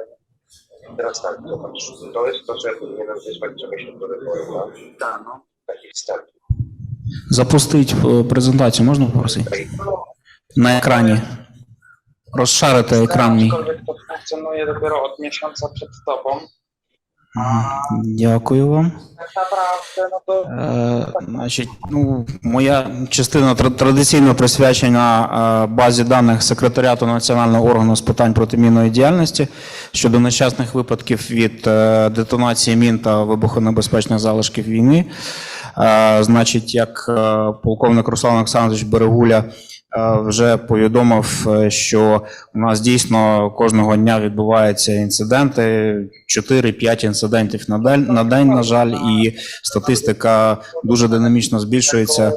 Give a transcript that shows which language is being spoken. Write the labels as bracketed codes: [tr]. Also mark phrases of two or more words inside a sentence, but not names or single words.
[pl] Teraz tak, zobacz, to jest to, że ja powinienem wysłać czegoś do wyboru, tak? No, takich startów. [uk] Запустить презентацію можна попросити? На екрані. Розшарити екран мій. [pl] Aczkolwiek to funkcjonuje dopiero od miesiąca przed tobą. [uk] Дякую вам. [pl] Tak naprawdę, no to... [uk] Значить, моя частина традиційно присвячена базі даних секретаріату Національного органу з питань протимінної діяльності щодо нещасних випадків від детонації мін та вибухонебезпечних залишків війни. Значить, як полковник Руслан Олександрович Берегуля вже повідомив, що у нас дійсно кожного дня відбуваються інциденти, 4-5 інцидентів на день, на жаль, і статистика дуже динамічно збільшується.